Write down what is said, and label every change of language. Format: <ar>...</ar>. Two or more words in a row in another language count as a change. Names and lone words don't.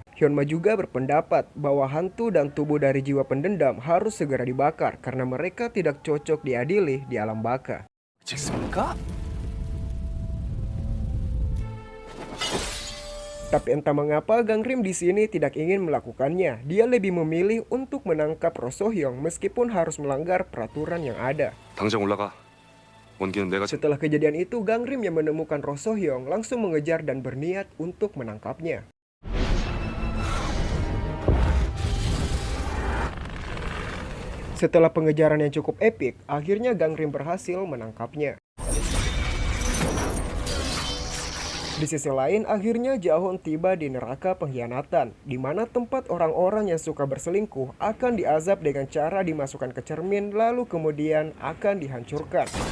<id>Hyunma juga berpendapat bahwa hantu dan tubuh dari jiwa pendendam harus segera dibakar karena mereka tidak cocok diadili di alam baka.</id> <ko>찍습니까?</ko> <id>Tapi entah mengapa Gangrim di sini tidak ingin melakukannya. Dia lebih memilih untuk menangkap Ro Sohyung meskipun harus melanggar peraturan yang ada.</id> <ko>당장 올라가. 원기는 내가</ko> <id>Setelah kejadian itu, Gangrim yang menemukan Ro Sohyung langsung mengejar dan berniat untuk menangkapnya. Setelah pengejaran yang cukup epik, akhirnya Gangrim berhasil menangkapnya. Di sisi lain, akhirnya Jahon tiba di neraka pengkhianatan, di mana tempat orang-orang yang suka berselingkuh akan diazab dengan cara dimasukkan ke cermin lalu kemudian akan dihancurkan.</id>